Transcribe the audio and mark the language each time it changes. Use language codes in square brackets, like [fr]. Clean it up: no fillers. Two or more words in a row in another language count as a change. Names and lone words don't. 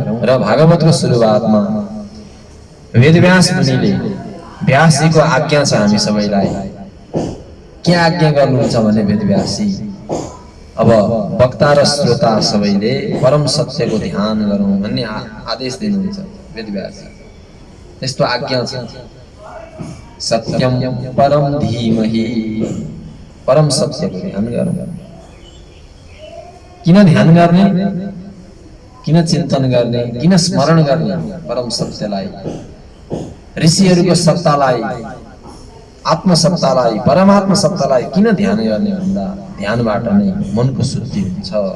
[ne] र भागवतको सुरुवातमा वेदव्यास मुनिले, व्यासजीको आज्ञा छ हामी सबैलाई। के आज्ञा गर्नुहुन्छ भने वेदव्यासजी अब वक्ता र श्रोता सबैले परम सत्यको ध्यान गरौँ भन्ने आदेश दिनुहुन्छ वेदव्यासजी। त्यस्तो आज्ञा छ। [sa] सत्यम परम धीमहि, [ne] परम सत्यको ध्यान गरौँ। किन ध्यान गर्ने, किन चिन्तन गर्ने, किन स्मरण गर्ने परम सत्यलाई, ऋषिहरूको सत्तालाई, आत्मसत्तालाई परमात्मा सत्तालाई किन ध्यान गर्ने भन्दा ध्यानबाट नै मनको शुद्धि हुन्छ।